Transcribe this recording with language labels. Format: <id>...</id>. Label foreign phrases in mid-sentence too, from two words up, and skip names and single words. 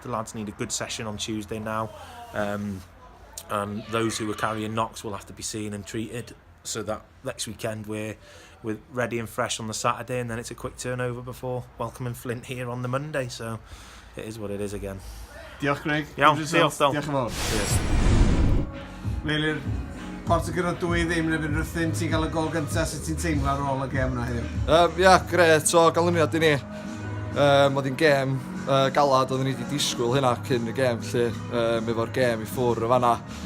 <en>The lads need a good session on Tuesday now. And those who are carrying knocks will have to be seen and treated, so that next weekend we're ready and fresh on the Saturday, and then it's a quick turnover before welcoming Flint here on the Monday, so it is what it is again.</en> <cy>Diolch, Craig. Diolch, Dull. Diolch yn fawr. Meilir, port y gyda 2-0 neu Rhuthun, ti'n cael y gol gyntaf, sut ti'n teimlo ar ôl y gem yna heddiw? Gret o ganlyniad i ni. Oedd hi'n gem galad, oedden ni wedi disgwyl hynna cyn y gem, lle efo'r gem i ffwrdd o fanna.</cy>